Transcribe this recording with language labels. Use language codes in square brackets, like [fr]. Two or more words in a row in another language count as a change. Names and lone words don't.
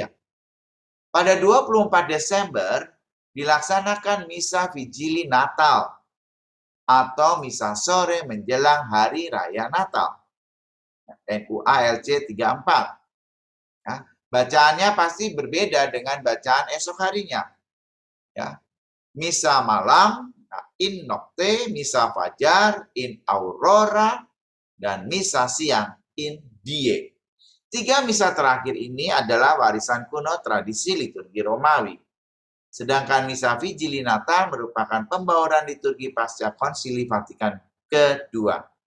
[id] Pada 24 Desember dilaksanakan misa Vigili Natal atau misa sore menjelang hari raya Natal. NUALC 34. Ya, bacaannya pasti berbeda dengan bacaan esok harinya. Ya. Misa malam, [la] in nocte, [id] misa fajar, [la] in aurora, [id] dan misa siang, [la] in die. [id] 3 misa terakhir ini adalah warisan kuno tradisi liturgi Romawi. Sedangkan misa Vigili Natal merupakan pembauran liturgi pasca Konsili Vatikan kedua.